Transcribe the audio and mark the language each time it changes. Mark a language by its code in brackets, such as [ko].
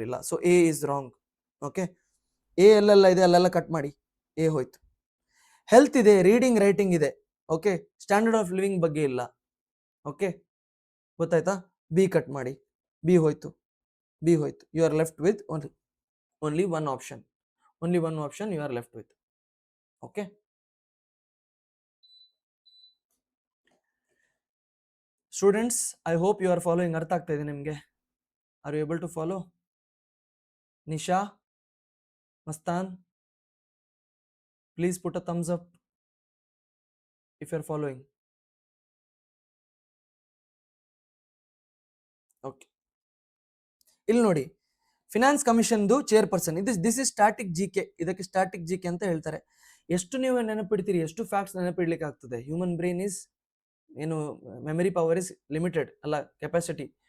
[en] So A is wrong. [kn] Okay, A ಎಲ್ಲೆಲ್ಲ ಇದೆ ಅಲ್ಲೆಲ್ಲ ಕಟ್ ಮಾಡಿ, ಎ ಹೋಯ್ತು. ಹೆಲ್ತ್ ಇದೆ, ರೀಡಿಂಗ್, ರೈಟಿಂಗ್ ಇದೆ. ಓಕೆ, ಸ್ಟ್ಯಾಂಡರ್ಡ್ ಆಫ್ ಲಿವಿಂಗ್ ಬಗ್ಗೆ ಇಲ್ಲ. ಓಕೆ, ಗೊತ್ತಾಯ್ತಾ? ಬಿ ಕಟ್ ಮಾಡಿ, ಬಿ ಹೋಯ್ತು. [en] You are left with only one option. You are left with. Okay, students, I hope you are following. [kn] ಅರ್ಥ ಆಗ್ತಾ ಇದೆ ನಿಮಗೆ? [en] Are you able to follow? Nisha, Mastan, please put a thumbs up if you are following. [kn] Okay, ಇಲ್ಲಿ ನೋಡಿ, finance ಕಮಿಷನ್ದು chairperson. [en] This is static GK. [kn] ಇದಕ್ಕೆ static GK ಅಂತ ಹೇಳ್ತಾರೆ. ಎಷ್ಟು ನೀವು ನೆನಪಿಡ್ತೀರಿ, ಎಷ್ಟು ಫ್ಯಾಕ್ಟ್ಸ್ ನೆನಪಿಡ್ಲಿಕ್ಕೆ ಆಗ್ತದೆ? ಹ್ಯೂಮನ್ ಬ್ರೈನ್ ಇಸ್ ಏನು, ಮೆಮರಿ ಪವರ್ ಇಸ್ ಲಿಮಿಟೆಡ್ ಅಲ್ಲ, ಕೆಪಾಸಿಟಿ.